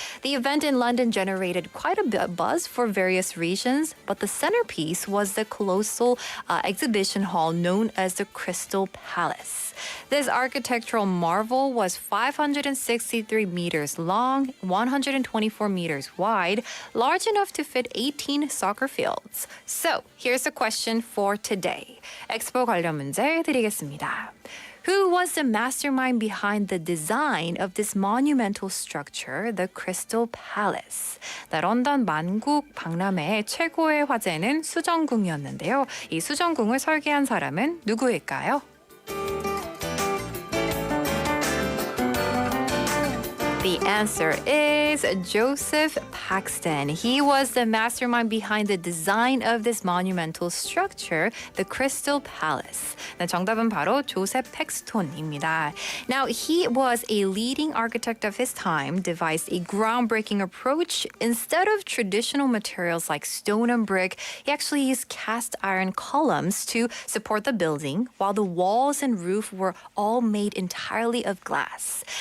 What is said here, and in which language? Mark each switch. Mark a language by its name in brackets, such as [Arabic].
[English] The event in London generated quite a bit of buzz for various reasons, but the centerpiece was the colossal exhibition hall known as the Crystal Palace. This architectural marvel was 563 meters long, 124 meters wide, large enough to fit 18 soccer fields. So, here's the question for today. [Korean] 엑스포 관련 문제 드리겠습니다. [English] Who was the mastermind behind the design of this monumental structure, the Crystal Palace? [Korean] 네, 런던 만국 박람회의 최고의 화제는 수정궁이었는데요. 이 수정궁을 설계한 사람은 누구일까요? [English] The answer is Joseph Paxton. He was the mastermind behind the design of this monumental structure, the Crystal Palace. [Korean] 네, 정답은 바로 조셉 팩스톤입니다. [English] Now, he was a leading architect of his time, devised a groundbreaking approach. Instead of traditional materials like stone and brick, he actually used cast iron columns to support the building, while the walls and roof were all made entirely of glass.